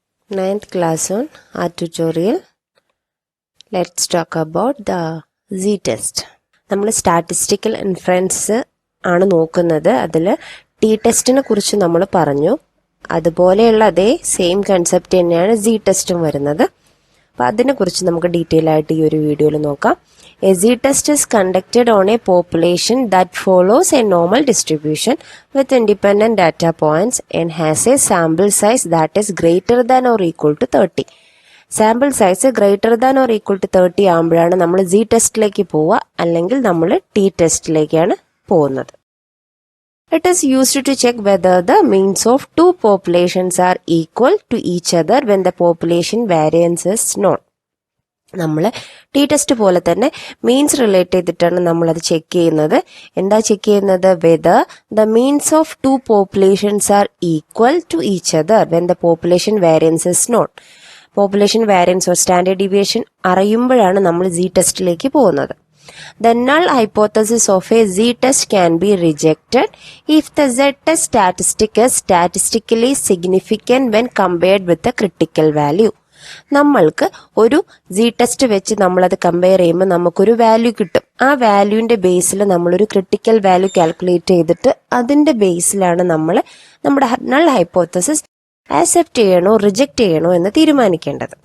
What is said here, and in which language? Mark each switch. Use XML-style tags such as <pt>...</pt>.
<en>9th class on our tutorial. Let's talk about the z-test.</en> <ml>നമ്മൾ statistical inference ആണ് നോക്കുന്നത്. അതിൽ ടി ടെസ്റ്റിനെ കുറിച്ച് നമ്മൾ പറഞ്ഞു. അതുപോലെയുള്ള അതേ സെയിം കൺസെപ്റ്റ് തന്നെയാണ് z ടെസ്റ്റും വരുന്നത്. അപ്പോൾ അതിനെക്കുറിച്ച് നമുക്ക് ഡീറ്റെയിൽ ആയിട്ട് ഈ ഒരു വീഡിയോയിൽ നോക്കാം.</ml> <en>A z-test is conducted on a population that follows a normal distribution with independent data points and has a sample size that is greater than or equal to 30.</en> <ml>Sample size</ml> <en>greater than or equal to</en> <ml>30 ആകുമ്പോഴാണ് നമ്മൾ z ടെസ്റ്റിലേക്ക് പോവുക, അല്ലെങ്കിൽ നമ്മൾ T ടെസ്റ്റിലേക്കാണ് പോകുന്നത്.</ml> <en>It is used to check whether the means of two populations are equal to each other when the population variance is known.</en> <ml>നമ്മൾ T test പോലെ തന്നെ means relate ചെയ്തിട്ടാണ് നമ്മളത് ചെക്ക് ചെയ്യുന്നത്. എന്താ ചെക്ക് ചെയ്യുന്നത്?</ml> <en>Whether the means of two populations are equal to each other when the population variance is known.</en> <ml>Population variance or standard deviation അറിയുമ്പോഴാണ് നമ്മൾ z ടെസ്റ്റിലേക്ക് പോകുന്നത്.</ml> <en>The null hypothesis of a z-test can be rejected if the z-test statistic is statistically significant when compared with the critical value.</en> <ml>നമ്മൾക്ക് ഒരു z test വെച്ച് നമ്മളത് compare ചെയ്യുമ്പോൾ നമുക്കൊരു value കിട്ടും. ആ വാല്യൂവിന്റെ ബേസിൽ നമ്മളൊരു ക്രിട്ടിക്കൽ വാല്യൂ കാൽക്കുലേറ്റ് ചെയ്തിട്ട് അതിന്റെ ബേസിലാണ് നമ്മൾ നമ്മുടെ നൾ ഹൈപ്പോത്തസിസ് ആക്സെപ്റ്റ് ചെയ്യണോ റിജക്റ്റ് ചെയ്യണോ എന്ന് തീരുമാനിക്കേണ്ടത്.</ml>